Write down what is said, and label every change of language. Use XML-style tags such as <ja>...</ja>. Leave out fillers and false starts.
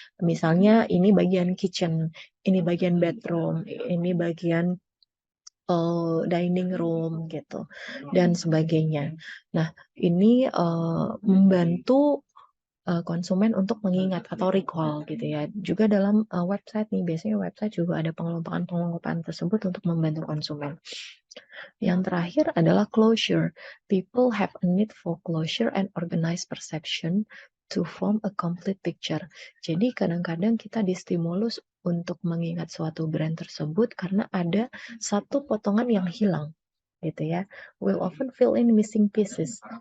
<id>Misalnya ini bagian kitchen, ini bagian bedroom, ini bagian dining room gitu dan sebagainya. Nah, ini membantu konsumen untuk mengingat atau recall gitu ya. Juga dalam website nih, biasanya website juga ada pengelompokan-pengelompokan tersebut untuk membantu konsumen. Yang terakhir adalah closure.</id> <en>People have a need for closure and organized perception to form a complete picture.</en> <id>Jadi kadang-kadang kita distimulus untuk mengingat suatu brand tersebut karena ada satu potongan yang hilang gitu ya.</id> <en>Will often fill in missing pieces.</en>